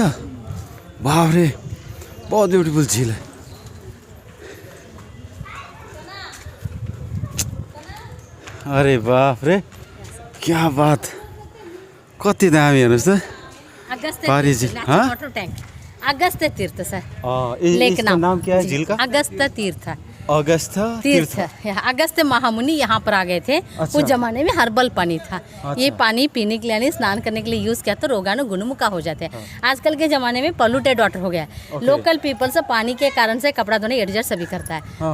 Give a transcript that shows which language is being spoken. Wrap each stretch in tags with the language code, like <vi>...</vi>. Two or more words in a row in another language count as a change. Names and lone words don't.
<hi>बाफ रे बहुत ब्यूटीफुल झील है। अरे बाप रे क्या बात</hi> <ne>कति दामी हेर्नुस् त पारी झील।</ne> <hi>अगस्त तीर्थ सर इसका नाम क्या है झील का? अगस्त तीर्थ तीर्थ अगस्त महामुनि यहाँ पर आ गए थे। उस जमाने में हर्बल पानी था। ये पानी पीने के लिए यानी स्नान करने के लिए यूज किया तो रोगाणु गुणमुखा हो जाते हैं। आजकल के ज़माने में</hi> <en>polluted water</en> <hi>हो गया है।</hi> <en>local people</en> <hi>से पानी के कारण से कपड़ा धोने एडजस्ट सभी करता है।</hi>